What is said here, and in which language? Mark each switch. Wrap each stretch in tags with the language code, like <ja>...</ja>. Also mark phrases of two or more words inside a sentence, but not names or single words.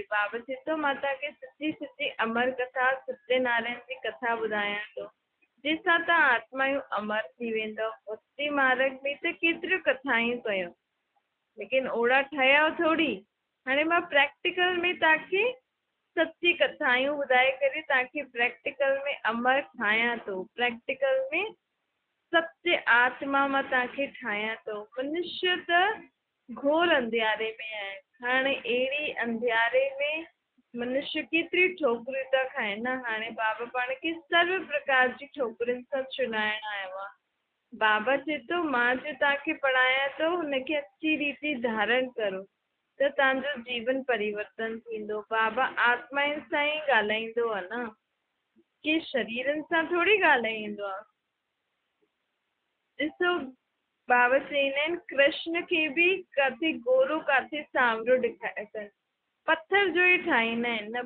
<sd>बाबा चए थो मां तव्हांखे सची सची अमर कथा सत्यनारायण जी कथा ॿुधायां थो, जंहिंसां तव्हां आत्माऊं अमर थी वेंदव। भक्ति मार्ग में त केतिरियूं कथाऊं कयूं, लेकिन ओड़ा ठहियो थोरी। हाणे मां प्रैक्टिकल में तव्हांखे सची कथाऊं ॿुधाए करे तव्हांखे प्रैक्टिकल में अमर ठाहियां थो। प्रैक्टिकल में सत्य आत्मा मां तव्हांखे ठाहियां थो। मनुष्य त घोर अंधियारे में आहे। हाणे अहिड़ी अंधियारे में मनुष्य केतिरी ठोकरियूं था खाइनि न। हाणे बाबा पाण खे सर्व प्रकार जी ठोकरियुनि सां छुॾाइण आयो आहे। बाबा चए थो मां जो तव्हांखे पढ़ायां थो हुनखे अच्छी रीति धारण करो त तव्हांजो जीवन परिवर्तन थींदो। बाबा आत्माउनि सां ई ॻाल्हाईंदो आहे न, कि शरीरनि सां थोरी ॻाल्हाईंदो आहे। ॾिसो बाबा चईंदा आहिनि कृष्ण खे बि किथे गोरो किथे सांवरो ॾेखारे अथनि, पत्थर जो ई ठाहींदा आहिनि न।</sd>